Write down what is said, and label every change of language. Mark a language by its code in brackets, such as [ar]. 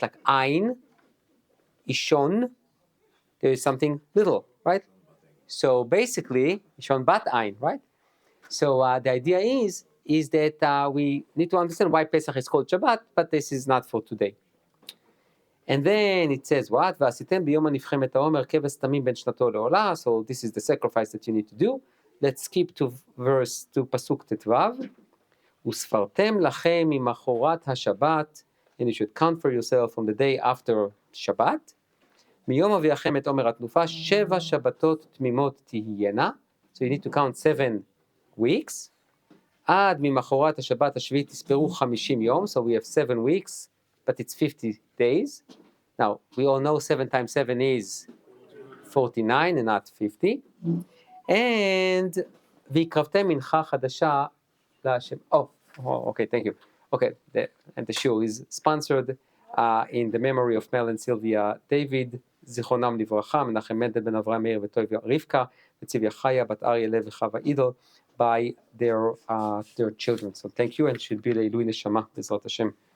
[en] Like Ein, Ishon. There is something little, right? So basically, Ishon Bat Ein, right? So the idea is that we need to understand why Pesach is called Shabbat, but this is not for today. And then it says what? [he] ועשיתם ביום הנבחם את העומר כבש תמים בין שנתו לעולה. [en] So this is the sacrifice that you need to do. Let's skip to פסוק ט"ו. [he] וספרתם לכם ממחרת השבת, [en] and you should count for yourself from the day after Shabbat. [he] מיום אביאכם את עומר התנופה, 7 שבתות תמימות תהיינה. [en] So you need to count 7 weeks. [he] עד ממחרת השבת השביעית תספרו 50 יום. [en] So we have 7 weeks, but it's 50 days. Now, we all know 7 times 7 is 49 and not 50. [he] And והקרבתם מנחה חדשה להשם. [en] Okay, thank you. Okay, and the show is sponsored in the memory of Mel and Sylvia David, [he] זיכרונם לברכה, [en] מנחם מנדל בן אברהם מאיר וטויביה רבקה, וציוויה חיה, בת אריה לב וחווה אידו, by their children. So thank you, and should be [he] לעילוי נשמה, בעזרת השם.